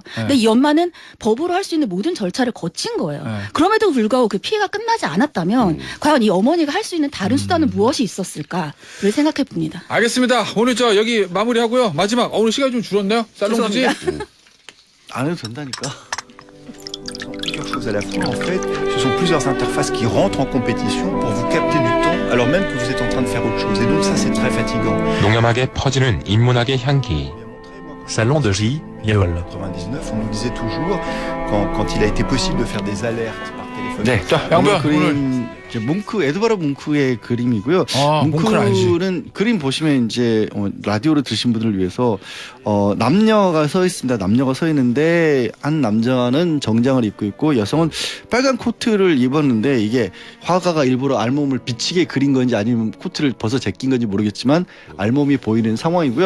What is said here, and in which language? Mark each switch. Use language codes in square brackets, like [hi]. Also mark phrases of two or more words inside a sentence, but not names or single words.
[ko] 근데 이 엄마는 법으로 할 수 있는 모든 절차를 거친 거예요. 네. 그럼에도 불구하고 그 피해가 끝나지 않았다면 과연 이 어머니가 할 수 있는 다른 수단은 무엇이 있었을까를 생각해 봅니다. 알겠습니다. 오늘 저 여기 마무리하고요. 마지막 오늘 시간이 좀 줄었네요. 살롱지. 안 해도 된다니까. [fr] Plusieurs choses à la fois. En fait, ce sont plusieurs interfaces qui rentrent en compétition pour vous capter du temps alors même que vous êtes en train de faire autre chose. Et donc ça, c'est très fatigant. [ko] 농염하게 퍼지는 인문학의 향기. Salon de J. Yeol. [fr] 99, on nous disait toujours, quand il a été possible de faire des alertes par téléphone. [ko] 네. 자, 양보야. 오늘 그림 이제 뭉크 에드바르 뭉크의 그림이고요. 뭉크는 알지. 뭉크는 그림 보시면 이제 라디오로 들으신 분들을 위해서 남녀가 서 있습니다. 남녀가 서 있는데 한 남자는 정장을 입고 있고 여성은 빨간 코트를 입었는데 이게 화가가 일부러 알몸을 비치게 그린 건지 아니면 코트를 벗어 제낀 건지 모르겠지만 알몸이 보이는 상황이고요.